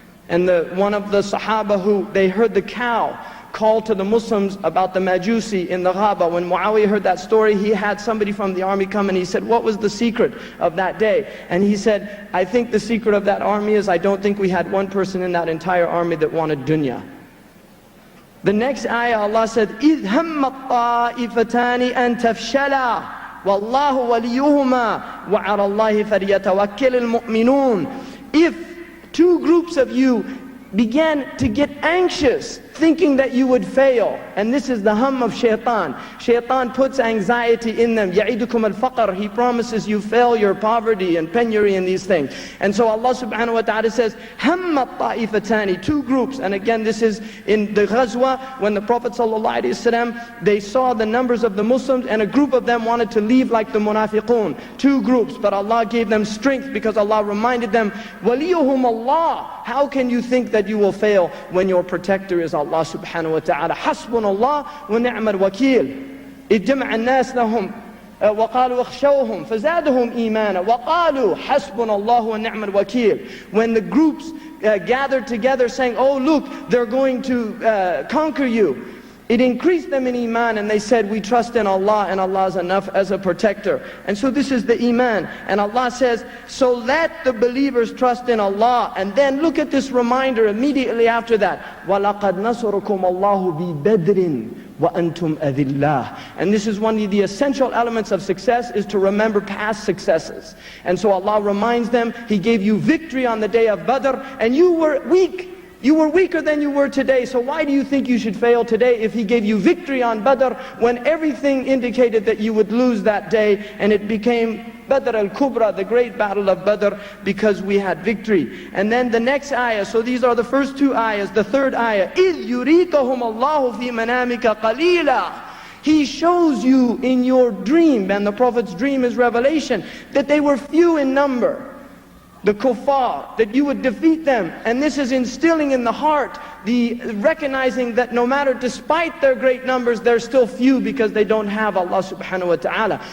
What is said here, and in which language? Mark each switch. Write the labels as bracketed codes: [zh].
[en] And one of the Sahaba who, they heard the cow call to the Muslims about the Majusi in the Ghaba. When Muawiyah heard that story, he had somebody from the army come and he said, what was the secret of that day? And he said, I think the secret of that army is, I don't think we had one person in that entire army that wanted dunya. The next ayah, Allah said, [ar] إِذْ هَمَّ الطَّائِفَتَانِ أَن تَفْشَلَا وَاللَّهُ وَلِيُّهُمَا وَعَلَى اللَّهِ فَلْيَتَوَكِّلِ الْمُؤْمِنُونَ. [en] If two groups of you began to get anxious, thinking that you would fail. And this is the hum of shaitan. Shaitan puts anxiety in them. [ar] يَعِدُكُمَ الْفَقْرِ. [en] He promises you failure, poverty, and penury, and these things. And so Allah subhanahu wa ta'ala says, [ar] هَمَّ الطَّائِفَتَانِ. [en] Two groups. And again, this is in the Ghazwa, when the Prophet sallallahu alaihi wasallam, they saw the numbers of the Muslims, and a group of them wanted to leave like the munafiqun. Two groups, but Allah gave them strength, because Allah reminded them, [ar] وَلِيُّهُمْ اللَّهِ. [en] How can you think that you will fail when your protector is Allah subhanahu wa ta'ala? [ar] حسبنا الله ونعم الوكيل. اجتمع الناس لهم وقالوا اخشوهم فزادهم إيمانا وقالوا حسبنا الله ونعم الوكيل. [en] When the groups gathered together saying, oh look, they're going to conquer you, it increased them in iman, and they said, we trust in Allah, and Allah is enough as a protector. And so this is the iman. And Allah says, so let the believers trust in Allah. And then look at this reminder immediately after that. [ar] وَلَقَدْ نَصَرَكُمَ اللَّهُ بِبَدْرٍ وَأَنْتُمْ أَذِلَّةٌ. [en] And this is one of the essential elements of success, is to remember past successes. And so Allah reminds them, He gave you victory on the day of Badr, and you were weak. You were weaker than you were today, so why do you think you should fail today if He gave you victory on Badr when everything indicated that you would lose that day, and it became Badr al-Kubra, the great battle of Badr, because we had victory. And then the next ayah, so these are the first two ayahs. The third ayah, [ar] إِذْ يُرِيكَهُمَ اللَّهُ فِي مَنَامِكَ قَلِيلًا. [en] He shows you in your dream, and the Prophet's dream is revelation, that they were few in number, the kuffar, that you would defeat them. And this is instilling in the heart the recognizing that no matter, despite their great numbers, they're still few because they don't have Allah subhanahu wa ta'ala.